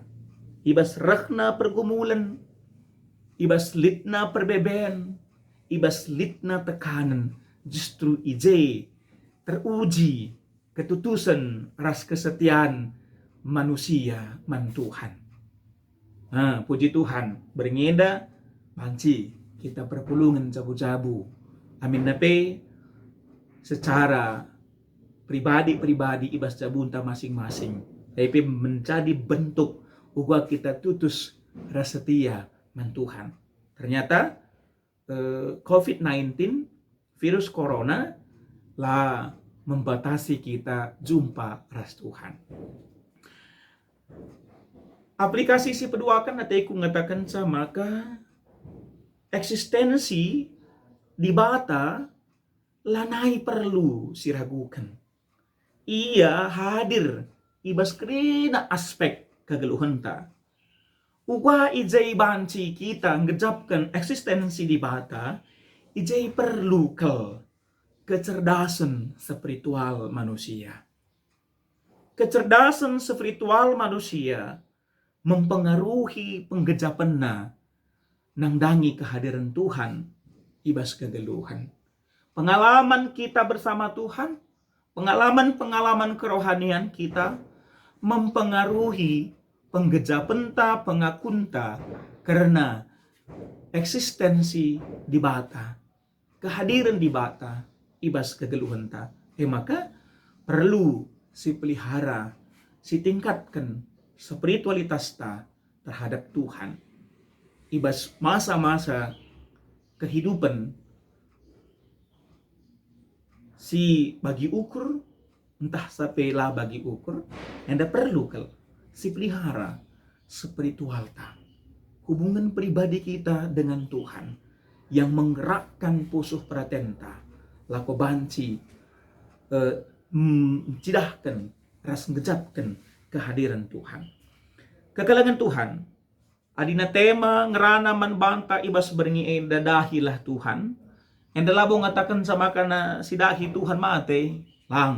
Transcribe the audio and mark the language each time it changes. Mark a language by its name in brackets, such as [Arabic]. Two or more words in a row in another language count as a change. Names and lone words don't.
[Batak Karo] Ibas rekna pergumulan, ibas litna perbeben, ibas litna tekanan, justru ije teruji ketutusan ras kesetiaan manusia man Tuhan. Nah, puji Tuhan, beringenda panci kita perpulungan jabu-jabu. Amin nape secara pribadi-pribadi ibas jabunta masing-masing. Tapi menjadi bentuk uga kita tutus rasa setia man Tuhan. Ternyata COVID-19 virus corona lah membatasi kita jumpa ras Tuhan. Aplikasi si peduakan nanti aku ngatakan sama maka eksistensi di bata lanai perlu siragukan. Ia hadir ibas krina aspek kegeluhan ta. Uwa ijai banci kita ngejapkan eksistensi di bata, ijai perlu kecerdasan spiritual manusia. [Indonesian] Kecerdasan spiritual manusia mempengaruhi [Batak Karo] penggejapenna nangdangi [Indonesian] kehadiran Tuhan ibas kegeluhan. Pengalaman kita bersama Tuhan, pengalaman kerohanian kita mempengaruhi penggejapenta, pengakunta karena eksistensi di bata, kehadiran di bata [Batak Karo] ibas kegeluhan ta. Maka perlu si pelihara, si tingkatkan spiritualitas ta terhadap Tuhan. Ibas masa-masa kehidupan si bagi ukur, entah sampai lah bagi ukur, anda perlu si pelihara spiritual ta. [Indonesian] Hubungan pribadi kita dengan Tuhan yang menggerakkan [Batak Karo] pusuh pratenta, lako banci, cidahkan, ras ngejapkan kehadiran Tuhan. Kekalangan Tuhan, adina tema ngerana man banta ibas beringi enda dahilah Tuhan. Enda labo ngatakan sama kana si dahi Tuhan mate lang.